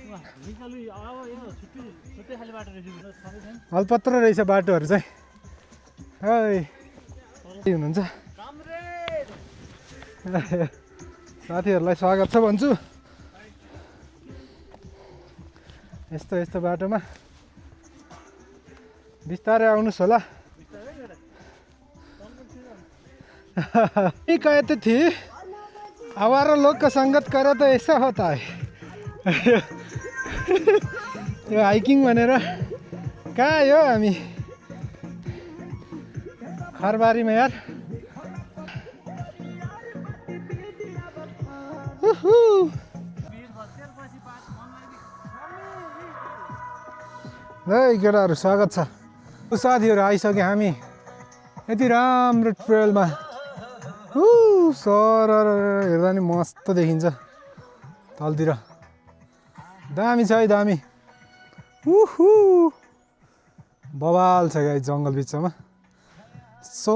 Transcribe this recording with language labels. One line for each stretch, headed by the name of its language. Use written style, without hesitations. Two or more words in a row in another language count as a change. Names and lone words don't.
Nepali: अल्पत्र रहेछ बाटोहरू चाहिँ है हुनुहुन्छ साथीहरूलाई स्वागत छ भन्छु यस्तो यस्तो बाटोमा बिस्तारै आउनुहोस् होला
Hindi: कहते थे आवारा लोग का संगत करे तो ऐसा होता है
Nepali: यो हाइकिङ भनेर कहाँ आयो हामी खरबारीमा यार है केटाहरू स्वागत छ साथीहरू आइसक्यो हामी यति राम्रो ट्रेलमा सर हेर्दा नि मस्त देखिन्छ तलतिर दामी छ है दामी बवाल छ गाइज जङ्गल बिचमा so